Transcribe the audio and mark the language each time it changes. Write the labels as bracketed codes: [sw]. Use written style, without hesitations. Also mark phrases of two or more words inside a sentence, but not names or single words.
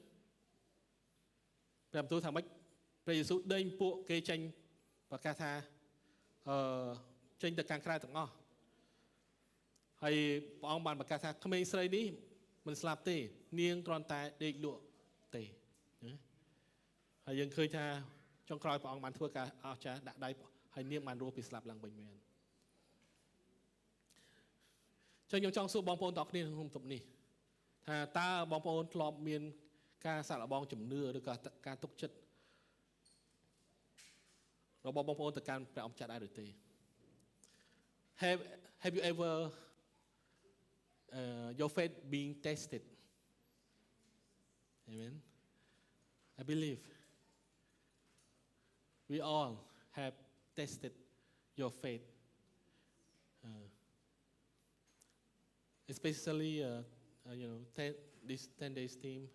[km] ព្រះបន្ទូលថាម៉េចព្រះយេស៊ូវដេញពួកគេចាញ់ប្រកាសថាចេញទៅខាងក្រៅទាំងអស់ហើយព្រះអង្គបានប្រកាសថាក្មេងស្រីនេះមិនស្លាប់ទេនាងគ្រាន់តែដេកលក់ទេហើយយើងឃើញថាចុងក្រោយព្រះអង្គបានធ្វើការអស្ចារ្យដាក់ដៃហើយនាងបានរស់ពីស្លាប់ឡើងវិញមែន ចឹងខ្ញុំចង់សួរបងប្អូនទាំងអស់គ្នាក្នុងបន្ទប់នេះថាតើបងប្អូនធ្លាប់មានការសាកល្បងជំនឿឬក៏ការទុកចិត្ត របស់បងប្អូនទៅកាន់ព្រះអង្គចាស់ដែរឬទេ [en] Have you ever your faith being tested Amen I believe we all have tested your faith especially this 10 days team